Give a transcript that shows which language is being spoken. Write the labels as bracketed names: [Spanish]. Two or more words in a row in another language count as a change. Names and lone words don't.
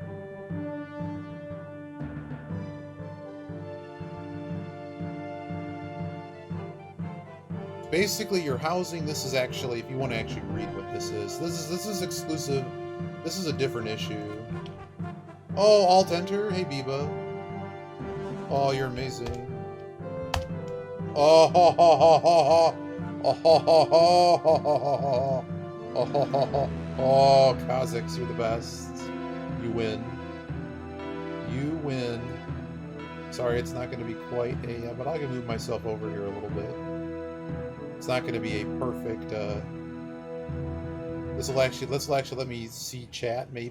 [English] Basically, your housing. This is actually, if you want to actually read what this is exclusive. This is a different issue. Oh, Alt-Enter? Hey, Biba. Oh, you're amazing. Oh, ho, ho, ho, ho, ho. Oh, ho, ho, ho, ho, ho, ho. Oh, ho, ho, ho. Oh, Kha'Zix, you're the best. You win. You win. Sorry, it's not going to be quite a... but I can move myself over here a little bit. It's not going to be a perfect... This will actually let me see chat, maybe?